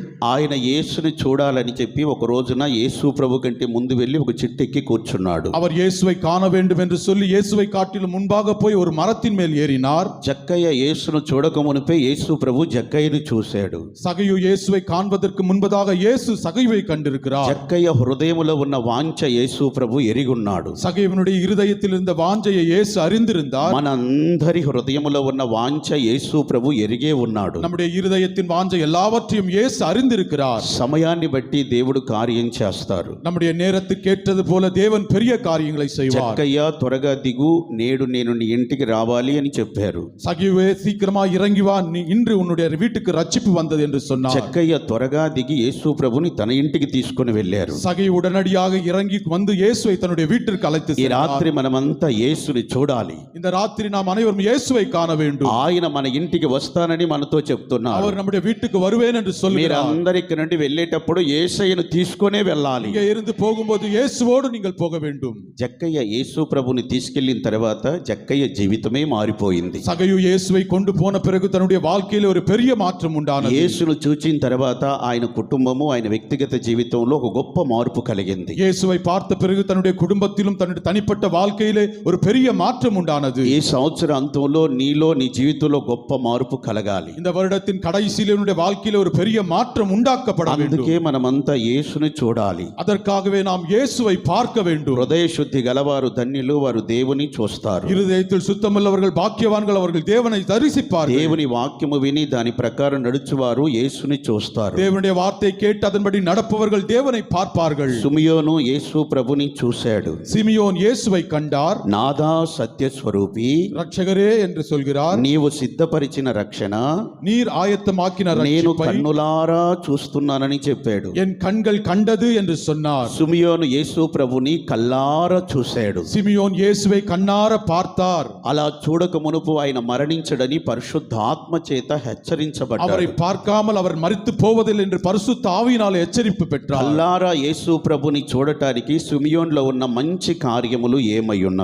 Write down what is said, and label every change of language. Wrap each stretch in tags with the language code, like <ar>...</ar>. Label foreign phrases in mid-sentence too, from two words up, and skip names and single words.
<te>ఆయన యేసుని చూడాలని చెప్పి ఒక రోజున యేసు ప్రభు కంటే ముందు వెళ్ళి ఒక చెట్టు ఎక్కి కూర్చున్నాడు.</te> <ta>அவர் இயேசுவை காண வேண்டும் என்று சொல்லி இயேசுவை காட்டிலும் முன்பாக போய் ஒரு மரத்தின் மேல் ஏறினார்.</ta> <te>జక్కయ్య యేసును చూడక మునిపే యేసు ప్రభు జక్కయ్యను చూశాడు.</te> <ta>சகையு இயேசுவை காண்பதற்கு முன்பதாக இயேசு சகையுவை கண்டிருக்கிறார்.</ta> <te>జక్కయ్య హృదయములో ఉన్న వాంఛ యేసు ప్రభు ఎరిగున్నాడు.</te> <ta>சகையுனுடைய இருதயத்தில் இருந்த வாஞ்சையை இயேசு அறிந்திருந்தார்.</ta> <te>మనందరి హృదయములో ఉన్న వాంఛ యేసు ప్రభు ఎరిగే ఉన్నాడు.</te> <ta>நம்முடைய இருதயத்தின் வாஞ்சை எல்லாவற்றையும் இயேசு அறிந்திருக்கிறார்.</ta> <te>సమయాన్ని బట్టి దేవుడు కార్యం చేస్తారు.</te> <ta>நம்முடைய நேரத்துக்கு ஏற்றது போல தேவன் பெரிய காரியங்களை செய்வார்.</ta> <te>జక్కయ్య త్వరగా దిగు, నేడు నేను నీ ఇంటికి రావాలి అని చెప్పారు.</te> <ta>சகையுவே சீக்கிரமா இறங்கி வா, நீ இன்று உன்னுடைய வீட்டுக்கு ரட்சிப்பு வந்தது என்று சொன்னார்.</ta> <te>జక్కయ్య త్వరగా దిగి యేసు ప్రభుని తన ఇంటికి తీసుకొని వెళ్ళారు.</te> <ta>சகை உடனடியாக இறங்கி வந்து இயேசுவை தன்னுடைய வீட்டிற்கு அழைத்து</ta> <te>ఈ</te> <ta>சென்றார்.</ta> <te>రాత్రి మనమంతా యేసుని చూడాలి.</te> <ta>இந்த ராத்திரி நாம் அனைவரும் இயேசுவை காண வேண்டும்.</ta> <te>ఆయన మన ఇంటికి వస్తానని మనతో చెప్తున్నారు.</te> <ta>அவர் நம்முடைய வீட்டுக்கு வருவேன் என்று சொல்கிறார்.</ta> <te>మీరందరూ ఇక్కడ నుండి వెళ్ళేటప్పుడు యేసయ్యను తీసుకొనే వెళ్ళాలి.</te> <ta>இங்கே இருந்து போகும்போது இயேசுவோடு நீங்கள் போக வேண்டும்.</ta> <te>జక్కయ్య యేసు ప్రభుని తీసుకెళ్లిన తర్వాత జక్కయ్య జీవితమే మారిపోయింది.</te> <ta>சகையு இயேசுவை கொண்டு போன பிறகு தன்னுடைய வாழ்க்கையில ஒரு பெரிய மாற்றம் உண்டானது.</ta> <te>యేసును చూచిన తర్వాత ఆయన కుటుంబము ఆయన వ్యక్తిగత జీవితంలో ఒక గొప్ప మార్పు కలిగింది.</te> <ta>இயேசுவை பார்த்த பிறகு தன்னுடைய குடும்பத்திலும் தன்னுடைய தனிப்பட்ட வாழ்க்கையிலே ஒரு பெரிய மாற்றம் உண்டானது.</ta> <te>ఈ సంవత్సర అంతంలో నీలో నీ జీవితంలో గొప్ప మార్పు కలగాలి.</te> <ta>இந்த வருடத்தின் கடைசியிலே உன்னுடைய வாழ்க்கையில ஒரு பெரிய மாற்றம் உண்டாக்கப்பட வேண்டும்.</ta> <te>అందుకే మనమంతా యేసుని చూడాలి.</te> <ta>அதற்காகவே நாம் இயேசுவை பார்க்க வேண்டும்.</ta> <te>హృదయ శుద్ధి గలవారు ధన్యులు, వారు దేవుని చూస్తారు.</te> <ta>இருதயத்தில் சுத்தமுள்ளவர்கள் பாக்கியவான்கள், அவர்கள் தேவனை தரிசிப்பார்கள்.</ta> <te>దేవుని వాక్యము విని దాని ప్రకారం నడుచువారు యేసుని చూస్తారు.</te> <ta>தேவனுடைய வார்த்தை கேட்டு அதன்படி நடப்பவர்கள் தேவனை பார்ப்பார்கள்.</ta> <te>సుమియోను యేసు ప్రభుని చూశాడు.</te> <ta>சிமியோன் இயேசுவை கண்டார்.</ta> <te>నాదా సత్య స్వరూపి,</te> <ta>ரட்சகரே என்று சொல்கிறார்.</ta> <te>నీవు సిద్ధపరిచిన రక్షణ</te> <ta>நீர் ஆயத்தமாக்கின</ta> <te>నేను</te> <ta>ரட்சிப்பை</ta> <te>కన్నులారా చూస్తున్నానని చెప్పాడు.</te> <ta>என் கண்கள் கண்டது என்று சொன்னார்.</ta> <te>సుమియోను యేసు ప్రభుని కల్లారా చూశాడు.</te> <ta>சிமியோன் இயேசுவை கண்ணார பார்த்தார்.</ta> <te>అలా చూడక మునుపు ఆయన మరణించడని పరిశుద్ధాత్మ చేత హెచ్చరించబడ్డాడు.</te> <ta>அவரை பார்க்காமல் அவர் மரித்து போவதில்லை என்று பரிசுத்த ஆவியினாலே எச்சரிப்பு பெற்றார்.</ta> <te>కల్లారా యేసు ప్రభుని చూడటానికి సుమియోన్లో ఉన్న మంచి కార్యములు ఏమై ఉన్నవి?</te>